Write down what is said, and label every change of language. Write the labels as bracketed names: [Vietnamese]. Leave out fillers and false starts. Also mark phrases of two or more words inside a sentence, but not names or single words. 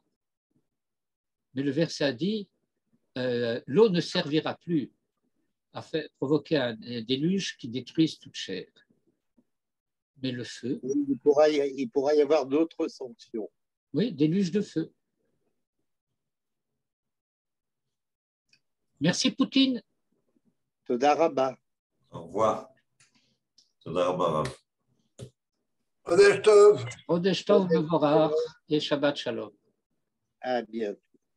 [French] Mais le verset a dit l'eau ne servira plus à provoquer un déluge qui détruise toute chair. Mais le feu. Il pourra y avoir d'autres sanctions. Oui, déluge de feu. Merci Poutine. [Hebrew] תודה רבה. [French] Au revoir. [Hebrew] תודה רבה. חודש טוב. חודש טוב מבורך et שבת שלום. [French] À bientôt.